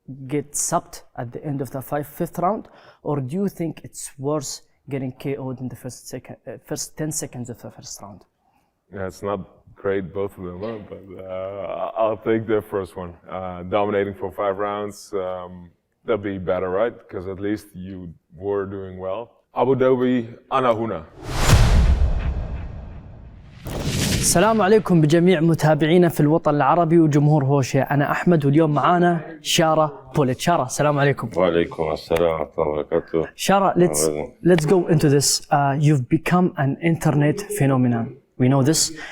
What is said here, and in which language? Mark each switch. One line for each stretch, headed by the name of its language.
English: get subbed at the end of the fifth round, or do you think it's worth getting KO'd in the first 10 seconds of the first round? Yeah, it's not great, both of them, but I'll take the first one. Dominating for 5 rounds, that'd be better, right? Because at least you were doing well.
Arabic: Abu Dhabi, Ana Huna. السلام عليكم بجميع متابعينا في الوطن العربي وجمهور هوشة. أنا أحمد واليوم معانا شارة بوليت. شارة السلام عليكم. وعليكم السلام ورحمة الله وبركاته.
English: شارة, let's go into this. You've become an internet phenomenon. We know this.